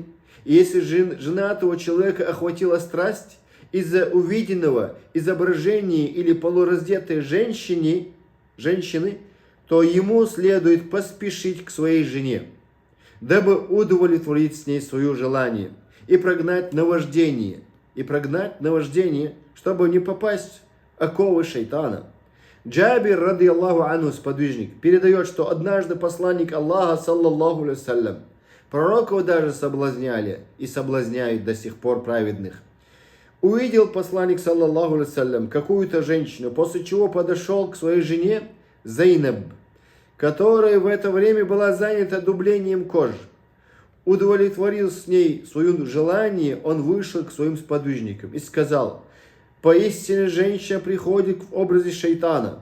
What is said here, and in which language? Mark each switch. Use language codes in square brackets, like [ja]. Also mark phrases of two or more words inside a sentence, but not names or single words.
[ru] И если женатого человека охватила страсть из-за увиденного изображения или полураздетой женщины, то ему следует поспешить к своей жене, дабы удовлетворить с ней свое желание и прогнать наваждение, чтобы не попасть в оковы шайтана. [ar] Джабир, رضي الله عنه, [ru] сподвижник, передает, что однажды посланник Аллаха, [ar] صلى الله عليه وسلم, [ru] пророков даже соблазняли и соблазняют до сих пор праведных. Увидел посланник, [ar] صلى الله عليه وسلم, [ru] какую-то женщину, после чего подошел к своей жене Зайнаб, которая в это время была занята дублением кожи. Удовлетворил с ней свое желание, он вышел к своим сподвижникам и сказал: поистине женщина приходит в образе шайтана.